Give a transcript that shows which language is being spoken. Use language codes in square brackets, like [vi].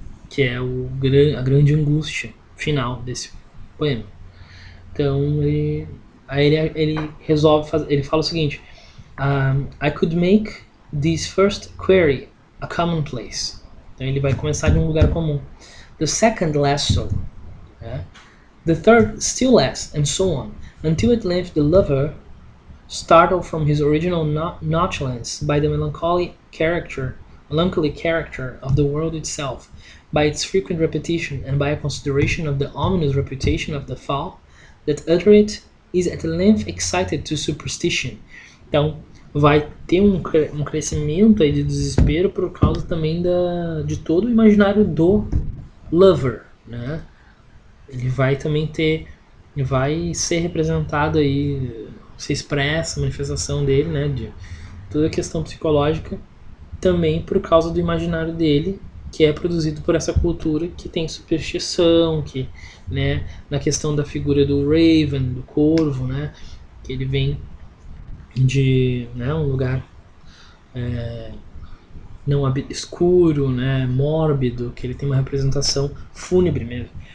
[pt] Que é a grande angústia final desse poema. Então aí ele resolve fazer, ele fala o seguinte: [en] I could make this first query a commonplace. [pt] Então ele vai começar de um lugar comum. [en] The second less so. Né? The third still less, and so on, until at length the lover, startled from his original nonchalance by the melancholy character of the world itself, by its frequent repetition, and by a consideration of the ominous reputation of the fowl that utter it, is at length excited to superstition. [pt] Então, vai ter um crescimento aí de desespero por causa também de todo o imaginário do lover, né? Ele vai também vai ser representado aí, se expressa a manifestação dele, né, de toda a questão psicológica, também por causa do imaginário dele, que é produzido por essa cultura que tem superstição, que, né, na questão da figura do Raven, do corvo, né, que ele vem de, né, um lugar não escuro, né, mórbido, que ele tem uma representação fúnebre mesmo.